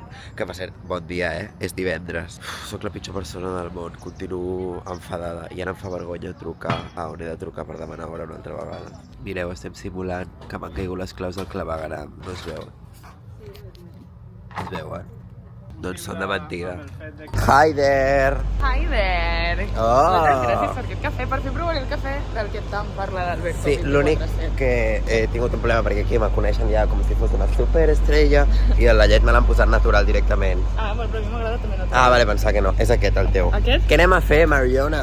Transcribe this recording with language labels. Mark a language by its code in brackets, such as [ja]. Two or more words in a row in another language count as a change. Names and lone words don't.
[ca] Que per cert, bon dia, És divendres. Soc la pitjor persona del món. Continuo enfadada i ara em fa vergonya trucar a on he de trucar per demanar hora una altra vegada. Mireu, estem simulant que m'han caigut les claus del claveguaram. No es veuen? Es veuen? Doncs són de mentida. [en] Hi there! Hi there! Oh! [ca] Moltes gràcies per aquest cafè, per fer provar el cafè del que tant parla l'Alberto. Sí, l'únic que he tingut un problema perquè aquí me coneixen ja com si fos una superestrella i la llet me l'han posat natural directament. Ah, però a mi m'agrada també natural. Ah, vale, pensava que no. És aquest el teu. Aquest? Què anem a fer, Mariona?